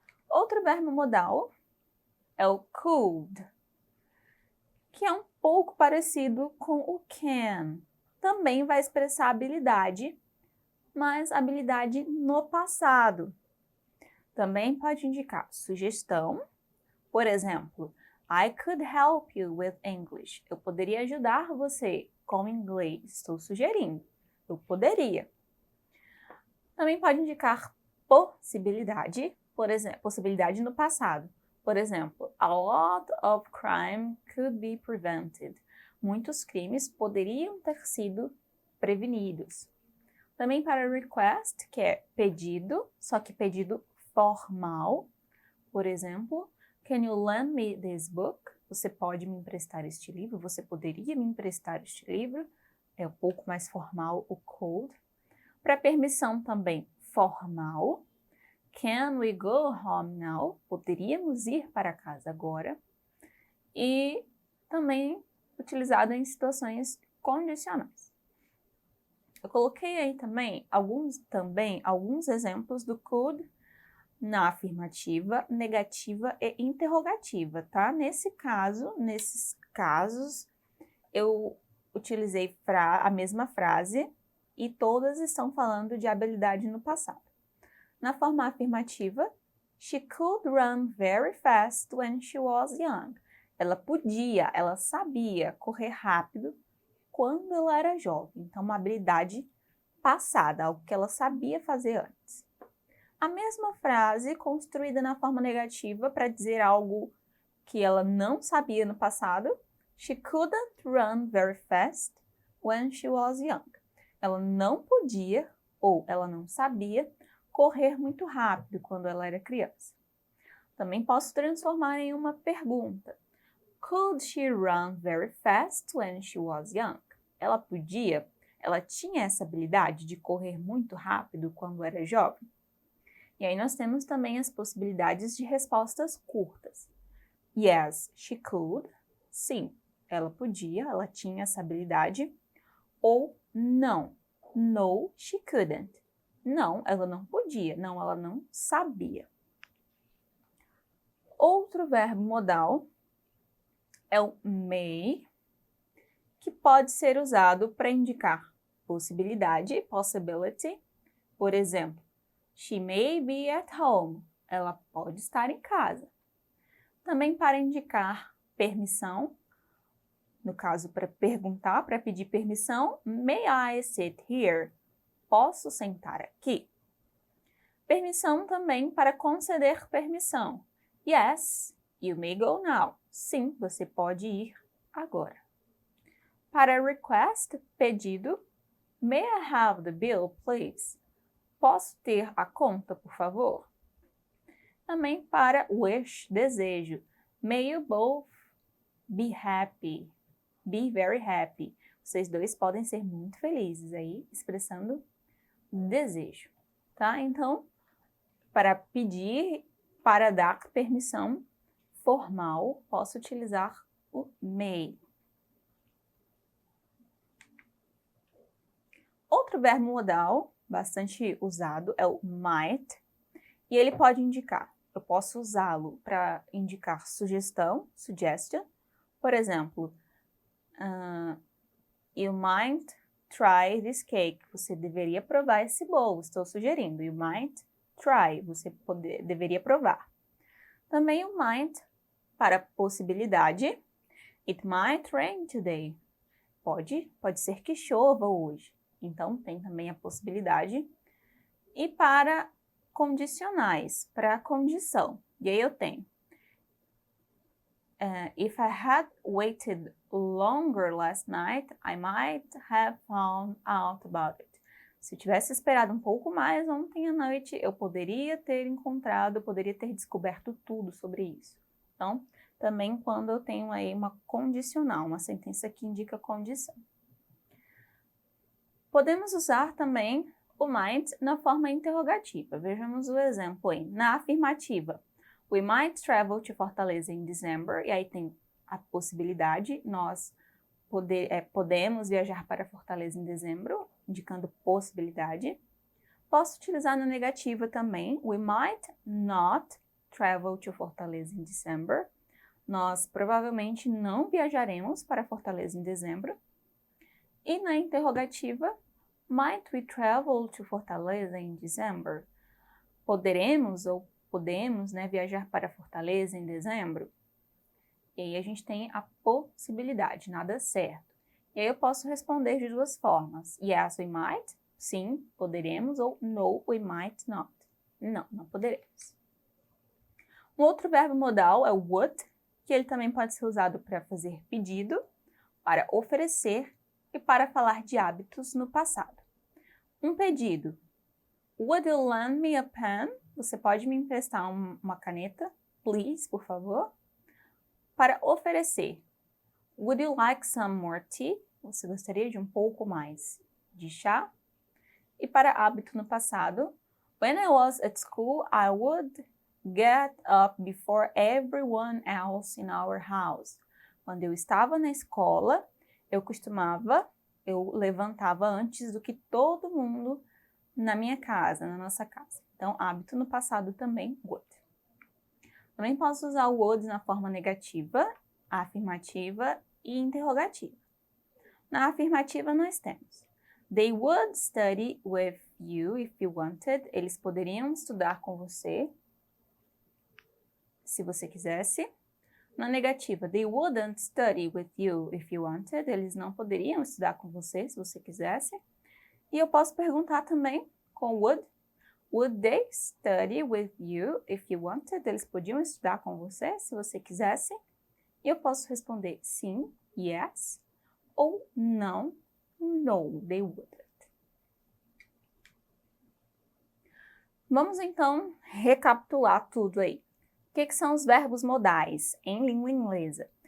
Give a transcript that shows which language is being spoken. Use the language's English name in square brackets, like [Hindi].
[Portuguese] Outro verbo modal é o could, que é um pouco parecido com o can. Também vai expressar habilidade, mas habilidade no passado. Também pode indicar sugestão. Por exemplo, [English] I could help you with English. [Portuguese] Eu poderia ajudar você com inglês. Estou sugerindo. Eu poderia. Também pode indicar possibilidade, por exemplo, possibilidade no passado. Por exemplo, [English] a lot of crime could be prevented. [Portuguese] Muitos crimes poderiam ter sido prevenidos. Também para request, que é pedido, só que pedido formal. Por exemplo, [English] can you lend me this book? [Portuguese] Você pode me emprestar este livro? Você poderia me emprestar este livro? É um pouco mais formal o could. Para permissão também formal. [English] Can we go home now? [Portuguese] Poderíamos ir para casa agora. E também utilizado em situações condicionais. Eu coloquei aí também alguns exemplos do could na afirmativa, negativa e interrogativa, tá? Nesses casos, eu utilizei a mesma frase e todas estão falando de habilidade no passado. Na forma afirmativa, [English] she could run very fast when she was young. [Portuguese] Ela sabia correr rápido quando ela era jovem. Então, uma habilidade passada, algo que ela sabia fazer antes. A mesma frase construída na forma negativa para dizer algo que ela não sabia no passado. [English] She couldn't run very fast when she was young. [Portuguese] Ela não podia ou ela não sabia correr muito rápido quando ela era criança. Também posso transformar em uma pergunta. [English] Could she run very fast when she was young? [Portuguese] Ela tinha essa habilidade de correr muito rápido quando era jovem? E aí nós temos também as possibilidades de respostas curtas. [English] Yes, she could. [Portuguese] Sim, ela tinha essa habilidade. Ou não. [English] No, she couldn't. [Portuguese] Não, ela não podia. Não, ela não sabia. Outro verbo modal é o may, que pode ser usado para indicar possibilidade, possibility. Por exemplo, [English] she may be at home. [Portuguese] Ela pode estar em casa. Também para indicar permissão, no caso para perguntar, para pedir permissão, [English] may I sit here? [Portuguese] Posso sentar aqui? Permissão também para conceder permissão. [English] Yes, you may go now. [Portuguese] Sim, você pode ir agora. Para request, pedido, [English] may I have the bill, please? [Portuguese] Posso ter a conta, por favor? Também para wish, desejo. [English] May you both be happy. Be very happy. [Portuguese] Vocês dois podem ser muito felizes aí, expressando desejo, tá? Então, para pedir, para dar permissão formal, posso utilizar o may. Outro verbo modal bastante usado é o might, e ele pode indicar. Eu posso usá-lo para indicar sugestão, suggestion. Por exemplo, [English] you might try this cake. [Portuguese] Você deveria provar esse bolo. Estou sugerindo. [English] You might try. [Portuguese] Você deveria provar. Também o might para possibilidade. [English] It might rain today. [Portuguese] Pode ser que chova hoje. Então, tem também a possibilidade. E para condicionais, para condição. E aí eu tenho. [English] If I had waited longer last night, I might have found out about it. [Portuguese] Se eu tivesse esperado um pouco mais ontem à noite, eu poderia ter descoberto tudo sobre isso. Então, também quando eu tenho aí uma condicional, uma sentença que indica condição. Podemos usar também o might na forma interrogativa. Vejamos o exemplo aí. Na afirmativa, [English] we might travel to Fortaleza in December. [Portuguese] E aí tem a possibilidade, nós podemos viajar para Fortaleza em dezembro, indicando possibilidade. Posso utilizar na negativa também, [English] we might not travel to Fortaleza in December. [Portuguese] Nós provavelmente não viajaremos para Fortaleza em dezembro. E na interrogativa, [English] might we travel to Fortaleza in December? [Portuguese] Poderemos ou podemos, viajar para Fortaleza em dezembro? E aí a gente tem a possibilidade, nada certo. E aí eu posso responder de duas formas. [English] Yes, we might. [Portuguese] sim, poderemos, ou [English] no, we might not. [Portuguese] Não, não poderemos. Um outro verbo modal é o would, que ele também pode ser usado para fazer pedido, para oferecer e para falar de hábitos no passado. Um pedido. [English] Would you lend me a pen? [Portuguese] Você pode me emprestar uma caneta? Please, por favor. Para oferecer. [English] Would you like some more tea? [Portuguese] Você gostaria de um pouco mais de chá? E para hábito no passado. [English] When I was at school, I would get up before everyone else in our house. [Portuguese] Quando eu estava na escola, eu levantava antes do que todo mundo na minha casa, na nossa casa. Então, hábito no passado também, would. Também posso usar o would na forma negativa, afirmativa e interrogativa. Na afirmativa, nós temos [English] They would study with you if you wanted. [Portuguese] Eles poderiam estudar com você, se você quisesse. Na negativa, [English] they wouldn't study with you if you wanted. [Portuguese] Eles não poderiam estudar com você, se você quisesse. E eu posso perguntar também com would. [English] Would they study with you if you wanted? [Portuguese] Eles podiam estudar com você, se você quisesse. E eu posso responder sim, yes, ou não, [English] no, they wouldn't. [Portuguese] Vamos então recapitular tudo aí. O que são os verbos modais em língua inglesa?